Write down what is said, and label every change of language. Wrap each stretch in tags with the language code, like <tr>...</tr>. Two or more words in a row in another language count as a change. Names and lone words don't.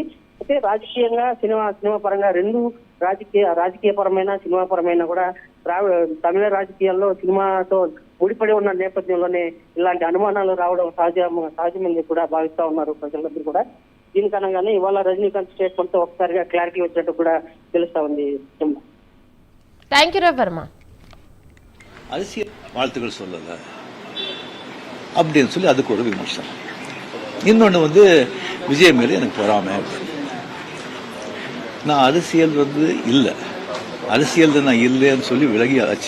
<te>అయితే రాజకీయంగా సినిమా పరంగా రెండు రాజకీయపరమైన సినిమా పరమైన కూడా తమిళ రాజకీయాల్లో సినిమాతో ముడిపడి ఉన్న నేపథ్యంలోనే ఇలాంటి అనుమానాలు రావడం సహజమని కూడా భావిస్తా ఉన్నారు ప్రజలందరూ కూడా. దీని కారణంగానే ఇవాళ రజనీకాంత్ స్టేట్మెంట్ తో ఒకసారిగా క్లారిటీ వచ్చినట్టు కూడా తెలుస్తా ఉంది.</te> <en>thank you రవివర్మ.</en> <ta>அரசியல் வாழ்த்துக்கள் சொல்லல அப்படின்னு சொல்லி அதுக்கு ஒரு விமர்சனம். இன்னொன்று விஜய் மேலே எனக்கு பொறாமை. நான் அரசியல் இல்லை, அரசியல் நான் இல்லைன்னு சொல்லி விலகி ஆச்சு.</ta>